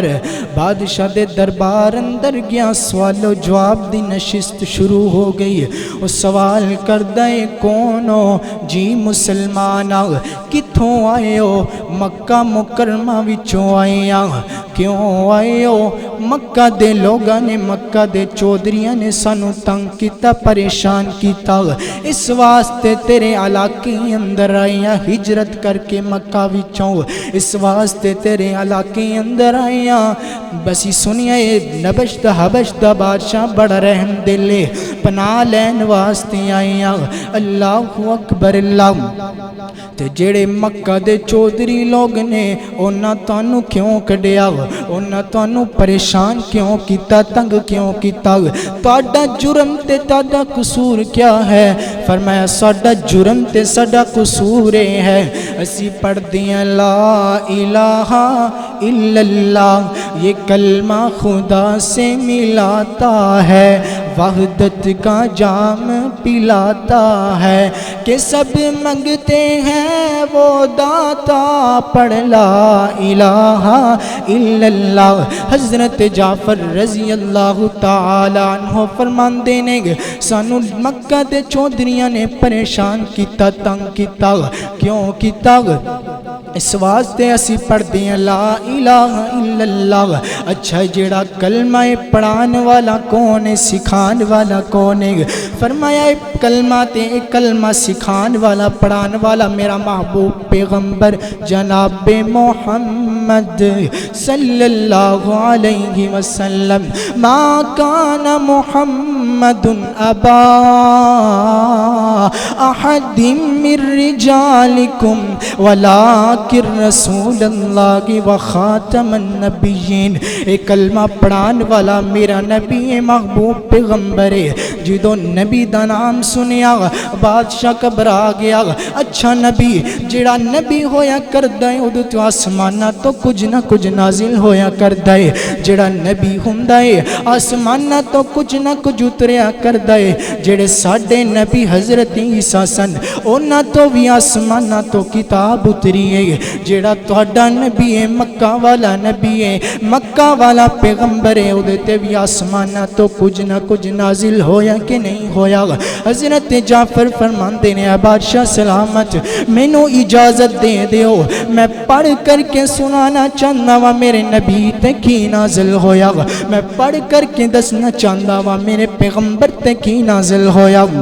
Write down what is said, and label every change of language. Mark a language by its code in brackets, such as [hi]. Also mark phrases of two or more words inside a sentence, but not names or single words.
[pa] بادشاہ دے دربار اندر گیا، سوال و جواب دی نشست شروع ہو گئی. وہ سوال کردہ کون ہو؟ جی مسلمان، کتھوں آئے ہو؟ مکہ مکرمہ وچوں آئے ہاں. کیوں آئے ہو؟ مکہ دے لوگاں نے، مکہ دے چودھریاں نے سانو تنگ کیتا، پریشان کیتا، اس واسطے تیرے علاقے اندر آئے ہاں ہجرت کر کے مکہ وچوں، اس واسطے تیرے علاقے اندر آئے ہاں. بسی سنیا نبش دا حبش دا بادشاہ بڑا رحم دلے، پناہ لین واسطے آئے ہاں. [ar] اللہ اکبر اللہ. [pa] تے جڑے مکہ دے چودھری لوگ نے انہاں تانوں کیوں کڈیا، انہاں تانوں پریشان کیوں کیتا، تنگ کیوں کیتا؟ تہاڈا جرم تے تہاڈا قصور کیا ہے؟ فرمایا ساڈا جرم تے ساڈا قصور ہے اسی پڑھتے ہیں [ar] لا الہ الا اللہ، [ur] یہ کلمہ خدا سے ملاتا ہے، وحدت کا جام پلاتا ہے کہ سب منگتے ہیں وہ داتا پڑھ [ar] لا الہ الا اللہ۔ [pa] حضرت جعفر رضی اللہ تعالی عنہ فرماندے نے سانو مکہ دے چودھریاں نے پریشان کیتا، تنگ کیتا، کیوں کیتا؟ اس واسطے اسی پڑھ دیں [ar] لا الہ الا اللہ۔ [pa] اچھا جیڑا کلمہ پڑھان والا کون ہے، سکھان والا کون ہے؟ فرمایا کلمہ تے کلمہ سکھان والا پڑھان والا میرا محبوب پیغمبر جناب محمد [ar] صلی اللہ علیہ وسلم۔ ما کان محمد ابا احد من رجالکم ولیکن رسول اللہ وخاتم النبیین۔ [pa] ایک کلمہ پڑھان والا میرا نبی محبوب پیغمبر ہے۔ جدو نبی دا نام سنیا بادشاہ گھبرا گیا۔ اچھا نبی جڑا نبی ہویا کردا ہے ادو تو آسمانہ تو کچھ نہ کچھ نازل ہویا کردا ہے۔ جڑا نبی ہوندا ہے آسمانہ تو کچھ نہ کچھ اتریا کردا ہے۔ جڑے ساڈے نبی حضرت عیسیٰ سن انہاں تو بھی آسمانہ تو کتاب اتری ہے۔ جڑا تہاڈا نبی ہے مکہ والا نبی ہے، مکہ والا پیغمبر ہے، اودے تے بھی آسمانہ تو کچھ نہ کچھ نازل ہویا کہ نہیں ہویا؟ حضرت جعفر فرماندے نے بادشاہ سلامت مینوں اجازت دے دیو، میں پڑھ کر کے سنانا چاہنا وا میرے نبی تے کی نازل ہویا، میں پڑھ کر کے دسنا چاہنا وا میرے پیغمبر تے کی نازل ہویا۔